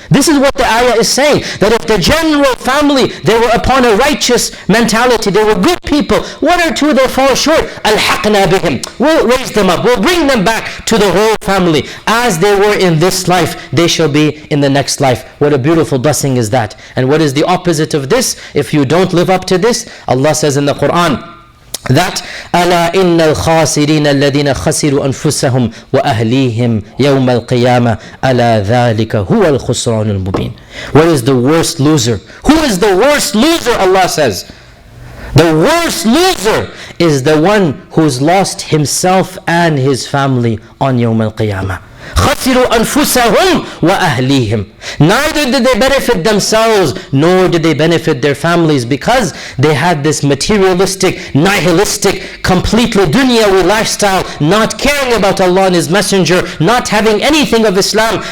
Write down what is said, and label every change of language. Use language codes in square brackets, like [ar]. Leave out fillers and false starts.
[en] This is what the ayah is saying, that if the general family, they were upon a righteous mentality, they were good people, one or two they fall short, [ar] أَلْحَقْنَا بِهِمْ, [en] we'll raise them up, we'll bring them back to the whole family. As they were in this life, they shall be in the next life. What a beautiful blessing is that. And what is the opposite of this? If you don't live up to this, Allah says in the Quran, that [ar] ألا إن الخاسرين الذين خسروا أنفسهم وأهليهم يوم القيامة ألا ذلك هو الخسران المبين. [en] What is the worst loser? Who is the worst loser? Allah says, the worst loser is the one who's lost himself and his family on [ar] يوم القيامة. خسروا أنفسهم وأهليهم. [en] Neither did they benefit themselves nor did they benefit their families, because they had this materialistic, nihilistic, completely dunyawi lifestyle, not caring about Allah and His Messenger, not having anything of Islam.